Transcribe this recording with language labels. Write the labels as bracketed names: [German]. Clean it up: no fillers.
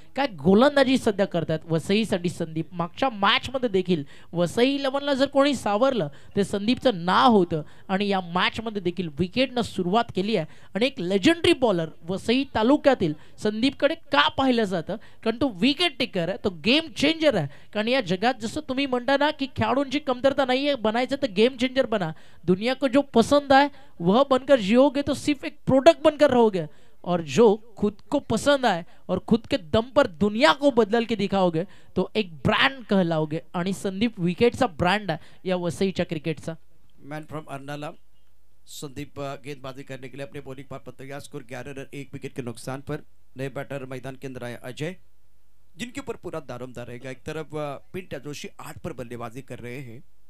[Marathi] काय गोलंदाजी सध्या करतात वसईसाठी संदीप. मागच्या मॅच मध्ये देखील वसई 11ला जर कोणी सावरलं ते संदीपचं नाव होतं आणि या मॅच मध्ये देखील विकेटनं सुरुवात केली आहे. आणि एक लेजेंडरी बॉलर वसई तालुक्यातील संदीपकडे का पाहिलं जातं? कारण तो विकेट टेकर आहे, तो गेम चेंजर आहे. कारण या जगात जसं तुम्ही म्हणता ना की खेळाडूंची कमतरता नाहीये, बनायचं तर गेम चेंजर बना. [Hindi] दुनिया को जो पसंद है वह बनकर जियोगे तो सिर्फ एक प्रोडक्ट बनकर रहोगे, और जो खुद को पसंद आए और खुद के दम पर दुनिया को बदल के दिखाओगे तो एक ब्रांड कहलाओगे. [Marathi] आणि संदीप विकेटचा ब्रांड आहे या वसईच्या क्रिकेटचा. [Hindi] मैन फ्रॉम अर्नाला संदीप गेंदबाजी करने के लिए अपने बॉलिंग पर तैयार. स्कोर 11 रन 1 विकेट के नुकसान पर. नए बैटर मैदान के अंदर आए अजय, जिनके ऊपर पूरा दारोमदार रहेगा. एक तरफ पिंट्या जोशी 8 पर बल्लेबाजी कर रहे हैं.